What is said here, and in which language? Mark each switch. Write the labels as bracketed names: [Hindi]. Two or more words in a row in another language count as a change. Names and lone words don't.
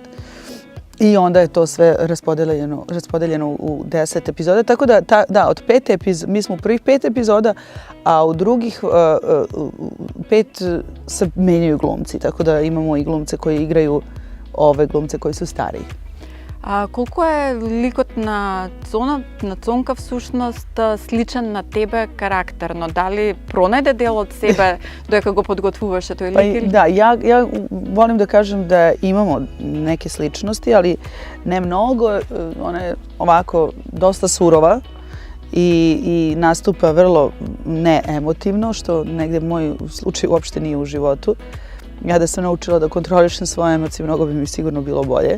[Serbian] I onda je to sve raspodeljeno u 10 epizoda, tako da od 5 mi smo u prvih 5 epizoda, a u drugih 5 se menjaju glumci, tako da imamo i glumce koji igraju ove glumce koji su stariji. [Macedonian] А колку е ликот на Цонка всушност сличен на тебе карактерно? Дали пронајде дел од себе додека го подготвуваше тој лик? [Serbian] Da, ja volim da kažem da imamo neke sličnosti, ali ne mnogo. Ona je ovako dosta surova i nastupa vrlo neemotivno, što negde moj slučaj uopšte nije u životu. Ja da sam naučila da kontrolišem svoje emocije, mnogo bi mi sigurno bilo bolje.